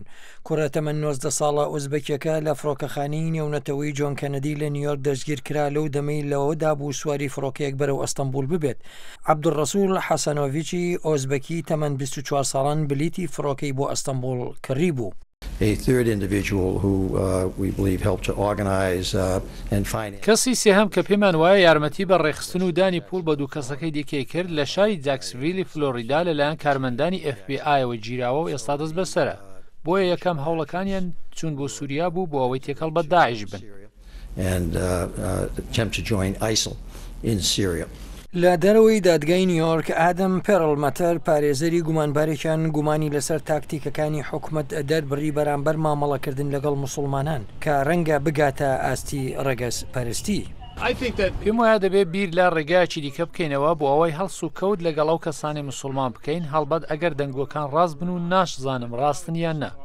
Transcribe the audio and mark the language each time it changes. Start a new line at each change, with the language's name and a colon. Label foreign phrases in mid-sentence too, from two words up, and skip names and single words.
Central Kurdish: کوڕەتەمەن 19 ساڵە ئوزبەکیەکە لە فڕۆکەخانەی نێونەتەوەی جۆن کەنەدی لە نیویۆرک دەستگیر کرا لەو دەمەی لەوەدا بوو سواری فڕۆکەیەک بەرەو ئەستەمبول ببێت. عەبدوڕەسوول حەسەنۆڤیچی ئۆزبەکی تەمەن 24 ساڵان بلیتی فڕۆکەی بۆ ئەستەمبول کڕی بوو.
English: A third individual who we believe helped to organize and finance.
Central Kurdish: کەسی سێهەم کە پێمان وایە یارمەتی بە ڕێخستن و دانی پول بە دوو کەسەکەی دیکەی کرد لە شاری جاکسڤیلی فلۆریدا لەلایەن کارمەندانی FBI گیراوە و ئێستا دەست بەسەرە. بۆیە یەکەم هەوڵەکانیان چوون بۆ سووریا بوو بۆ ئەوەی تێکەڵ بە داعش بن.
English: And attempt to join ISIL in Syria.
Central Kurdish: لە دەرەوەی دادگای نیویۆرک ئادەم پێرڵمەتەر پارێزەری گومانبارێکیان گومانی لەسەر تاکتیکەکانی حکومەت دەربڕی بەرامبەر مامەڵەکردن لەگەڵ موسڵمانان کە ڕەنگە بگاتە ئاستی ڕەگەز پەرستی. پێم وایە دەبێت بیر لە ڕێگایکی دیکە بکەینەوە بۆ ئەوەی هەڵس و کەوت لەگەڵ ئەو کەسانی موسڵمان بکەین هەڵبەت ئەگەر دەنگۆکان ڕاست بن و ناشزانم ڕاستن یان نە.